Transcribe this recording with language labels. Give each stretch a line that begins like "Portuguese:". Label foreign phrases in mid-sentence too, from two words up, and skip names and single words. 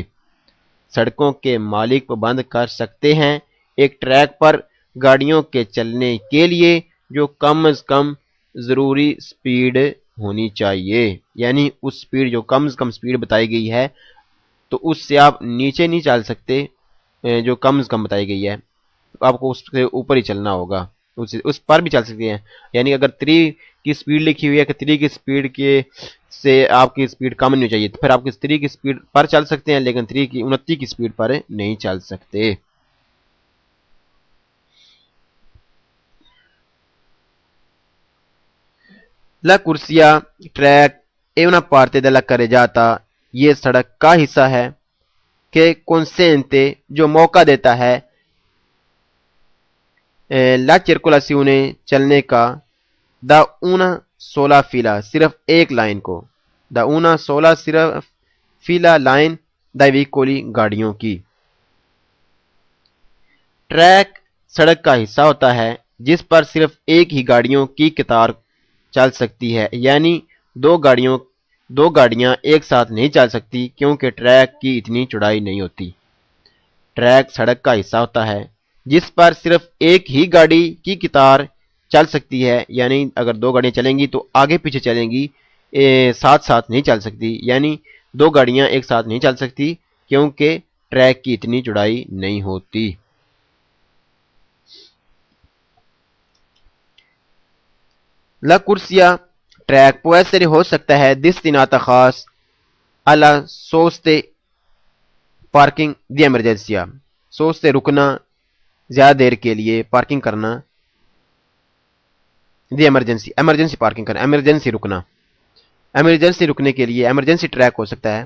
Urdu: سڑکوں کے مالک پابند کر سکتے ہیں ایک ٹریک پر گاڑیوں کے چلنے کے لیے جو کم از کم ضروری سپیڈ ہونی چاہیے، یعنی اس سپیڈ جو کم از کم سپیڈ بتائی گئی ہے تو اس سے آپ نیچے نہیں چل سکتے، جو کم از کم بتائی گئی ہے آپ کو اس سے اوپر ہی چلنا ہوگا، اس پر بھی چل سکتے ہیں۔ یعنی اگر 3 کی سپیڈ لکھی ہوئی ہے کہ 3 کی سپیڈ کے سے آپ کی سپیڈ کم نہیں چاہیے تو پھر آپ 3 کی سپیڈ پر چل سکتے ہیں، لیکن 29 کی سپیڈ پر نہیں چل سکتے۔
Italian: La corsia track è una parte della carreggiata
Urdu: یہ سڑک کا حصہ ہے کہ
Italian: consente
Urdu: جو موقع دیتا ہے
Italian: la circolazione
Urdu: چلنے کا
Italian: da una sola fila
Urdu: صرف ایک لائن کو،
Italian: da una sola صرف fila لائن dai veicoli
Urdu: گاڑیوں کی۔ ٹریک سڑک کا حصہ ہوتا ہے جس پر صرف ایک ہی گاڑیوں کی قطار چل سکتی ہے، یعنی دو گاڑیاں ایک ساتھ نہیں چل سکتی کیونکہ ٹریک کی اتنی چوڑائی نہیں ہوتی۔ ٹریک سڑک کا حصہ ہوتا ہے جس پر صرف ایک ہی گاڑی کی قطار چل سکتی ہے، یعنی اگر 2 گاڑیاں چلیں گی تو آگے پیچھے چلیں گی، ساتھ ساتھ نہیں چل سکتی، یعنی 2 گاڑیاں ایک ساتھ نہیں چل سکتی کیونکہ ٹریک کی اتنی چوڑائی نہیں ہوتی۔
Italian: La corsia
Urdu: ٹریک
Italian: può essere
Urdu: ہو سکتا ہے destinata خاص
Italian: alla soste
Urdu: پارکنگ
Italian: di emergenza,
Urdu: سوستے رکنا زیادہ دیر کے لیے، پارکنگ کرنا، دی ایمرجنسی پارکنگ کرنا، ایمرجنسی رکنا، ایمرجنسی رکنے کے لیے ایمرجنسی ٹریک ہو سکتا ہے۔